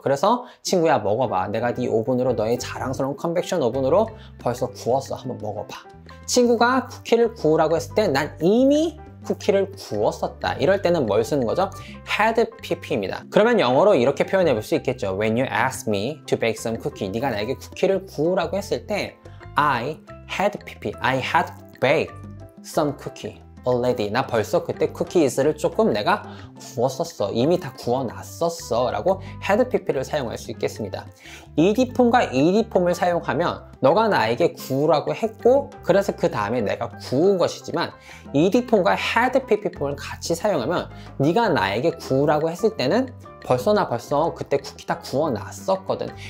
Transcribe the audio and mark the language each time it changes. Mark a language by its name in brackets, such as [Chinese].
[Korean] 그래서 친구야 먹어봐. 내가 네 오븐으로 너의 자랑스러운 컨벡션 오븐으로 벌써 구웠어. 한번 먹어봐. 친구가 쿠키를 구우라고 했을 때 난 이미 쿠키를 구웠었다. 이럴 때는 뭘 쓰는 거죠? had pp입니다. 그러면 영어로 이렇게 표현해 볼 수 있겠죠. [English] When you ask me to bake some cookie, [Korean] 네가 나에게 쿠키를 구우라고 했을 때 [English] I had pp, I had baked some cookie already. [Korean] 나 벌써 그때 쿠키즈를 조금 내가 구웠었어. 이미 다 구워놨었어 라고 had pp를 사용할 수 있겠습니다. ed폼과 ed폼을 사용하면 너가 나에게 구우라고 했고 그래서 그 다음에 내가 구운 것이지만 ed폼과 had pp폼을 같이 사용하면 네가 나에게 구우라고 했을 때는 벌써 그때 쿠키 다 구워놨었거든.